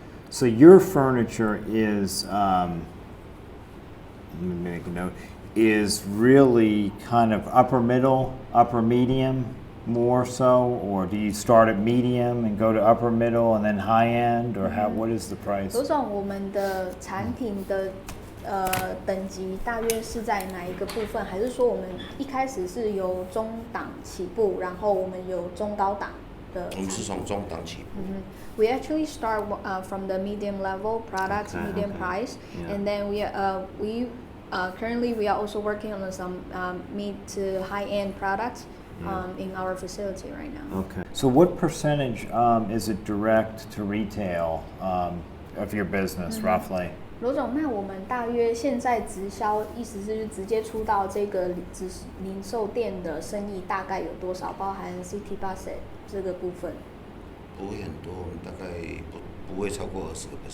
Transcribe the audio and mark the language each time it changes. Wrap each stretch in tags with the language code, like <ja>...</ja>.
<en>So your furniture is, let me make a note, is really kind of upper middle, upper medium more so, or do you start at medium and go to upper middle and then high end, or what is the price?</en> <zh>罗总，我们的产品的等级大约是在哪一个部分？还是说我们一开始是由中档起步，然后我们有中高档的？我们是从中档起步。</zh> <en>We actually start from the medium level products, medium price, and then we currently we are also working on some mid to high end products in our facility right now. Okay. So what percentage is it direct to retail of your business roughly?</en> <zh>罗总，那我们大约现在直销，意思是直接出到这个零售店的生意大概有多少？包含 City Bus 这个部分？不会很多，大概不会超过20%。</zh>